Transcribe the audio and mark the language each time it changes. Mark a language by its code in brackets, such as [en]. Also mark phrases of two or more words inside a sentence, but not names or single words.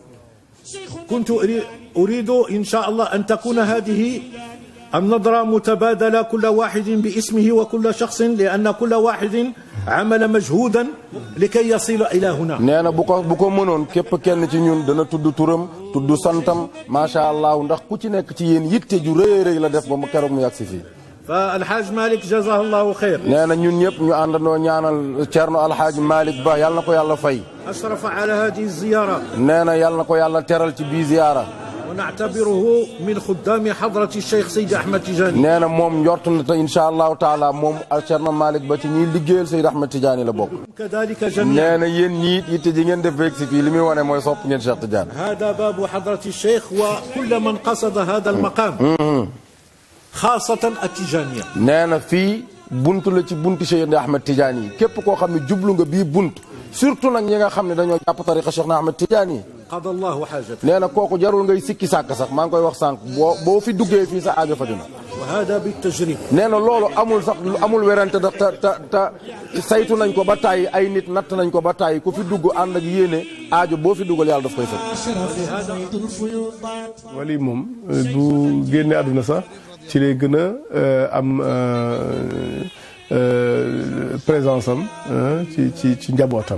[ar] كنت أريد إن شاء الله أن تكون هذه النظرة متبادلة كل واحد باسمه وكل شخص لأن كل واحد عمل مجهودا لكي يصل إلى هنا. [wo] nee na bu ko mënoon képp kenn ci ñun dana tudd turam tudd santam [ar] ما شاء الله [wo] ndax ku ci nekk ci yéen yitte ju rëy rëy la def ba mu keroog mu yàgg si fii. [ar] فالحاج مالك جزاه الله خير. [wo] nee na ñun ñëpp ñu àndandoo ñaanal Thierno Alhaji Malick Ba yàlla na ko yàlla fay. [ar] أشرف على هذه الزيارة. [wo] nee na yàlla na ko yàlla teral ci bii ziyaara. [ar] ونعتبره من خدام حضرة الشيخ سيد أحمد تيجاني. [wo] nee na moom njort na te [ar] إن شاء الله تعالى [wo] moom Thierno Malick Ba ci ñiy liggéeyal Seyd Ahmed Tidiane la bokk. [ar] كذلك جميعا. [wo] nee na yéen ñiit yitte ji ngeen def beeg si fii li muy wane mooy sopp ngeen Cheikh Tidiane. [ar] هذا باب حضرة الشيخ وكل من قصد هذا المقام. خاصة التيجانية. [wo] nee na fii buntu la ci buntu Seyd Ahmed Tidiane yi képp koo xam ne jublu nga bii bunt surtout nag ñi nga xam ne dañoo jàpp tariqa Cheikh Ahmed Tidiane yi. [ar] قضى الله حاجته. [wo] nee na kooku jarul ngay sikki sàkk sax maa ngi koy wax sànq boo fi duggee fii sa aajo faju na. [ar] وهذا بالتجريب. [wo] nee na loolu amul sax amul werante ndax te saytu nañ ko ba tàyyi ay nit natt nañ ko ba tàyyi ku fi dugg ànd ak yéene aajo boo fi duggal yàlla daf koy fekk. wali moom bu génne àdduna sax ci lay gën a am présence am ci njabootam.